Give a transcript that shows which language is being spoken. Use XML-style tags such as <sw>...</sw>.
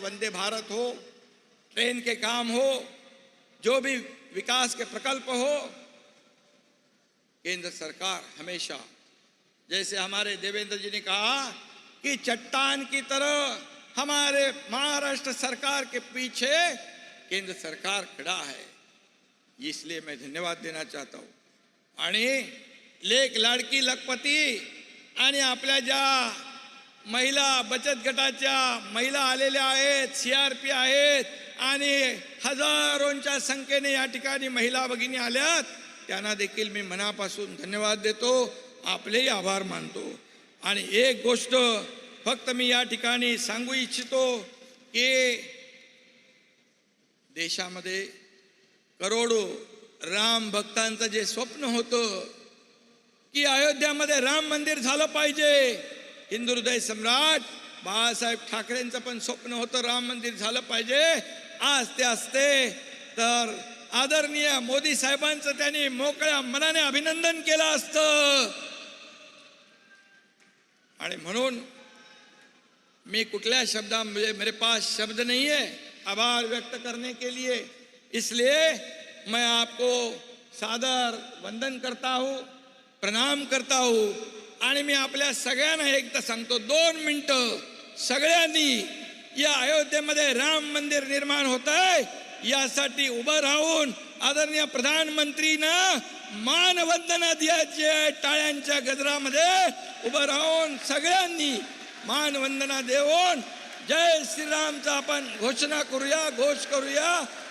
<hi>वंदे भारत हो, ट्रेन के काम हो, जो भी विकास के प्रकल्प हो, केंद्र सरकार हमेशा, जैसे हमारे देवेंद्र जी ने कहा कि चट्टान की तरह हमारे महाराष्ट्र सरकार के पीछे केंद्र सरकार खड़ा है। इसलिए मैं धन्यवाद देना चाहता हूँ।</hi> <mr>आणि लेक लाडकी लखपती आणि आपल्या ज्या महिला बचत गटाच्या महिला आलेल्या आहेत, CRP आहेत आणि हजारोंच्या संख्येने या ठिकाणी महिला भगिनी आल्यात, त्यांना देखील मी मनापासून धन्यवाद देतो, आपलेही आभार मानतो। आणि एक गोष्ट फक्त मी या ठिकाणी सांगू इच्छितो की देशामध्ये करोडो राम भक्तांचं जे स्वप्न होतं की अयोध्यामध्ये राम मंदिर झालं पाहिजे, हिंदू हृदय सम्राट बाळासाहेब ठाकरेंचं पण स्वप्न होतं राम मंदिर झालं पाहिजे, आज ते असते तर आदरणीय मोदी साहेबांचं त्यांनी मोकळ्या मनाने अभिनंदन केलं असतं. आणि म्हणून</mr> <hi>मैं</hi> <mr>कुटल्या शब्दा</mr> <hi>मेरे पास शब्द नहीं है आभार व्यक्त करने के लिए, इसलिए मैं आपको सादर वंदन करता हूँ, प्रणाम करता हूँ.</hi> <mr>आणि मी आपल्या सगळ्यांना एकदा सांगतो, 2 मिनिटं सगळ्यांनी या अयोध्येमध्ये राम मंदिर निर्माण होत आहे यासाठी उभं राहून आदरणीय प्रधानमंत्रींना मानवंदना द्यायची आहे. टाळ्यांच्या गजरामध्ये उभं राहून सगळ्यांनी मानवंदना देऊन जय श्रीरामचा आपण घोषणा करूया, घोष करूया.</mr>